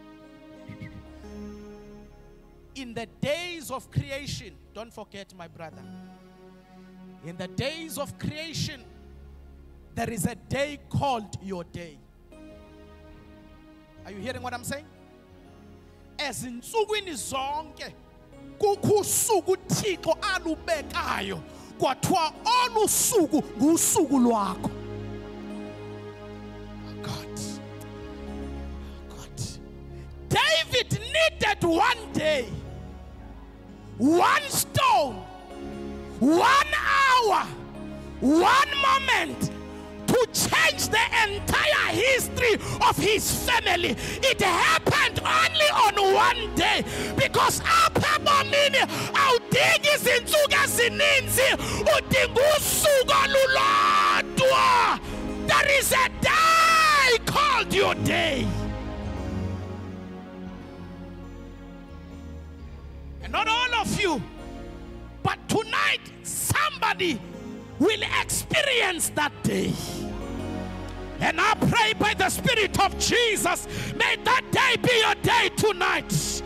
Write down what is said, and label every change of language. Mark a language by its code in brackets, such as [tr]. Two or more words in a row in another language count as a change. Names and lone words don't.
[en] In the days of creation, don't forget, my brother. In the days of creation, there is a day called your day. Are you hearing what I'm saying? As in [xh] insukwini zonke kukho usuku uThixo alubekayo kwathiwa olu suku ngusuku lwakho. [en] God. David needed one day, one stone, 1 hour, 1 moment to change the entire history of his family. It happened only on one day, because [xh] apha bomini awudingi izinsuku ezininzi, udinga usuku olulodwa. [en] There is a day called your day. And not all of you, but tonight somebody will experience that day. And I pray by the Spirit of Jesus, may that day be your day tonight.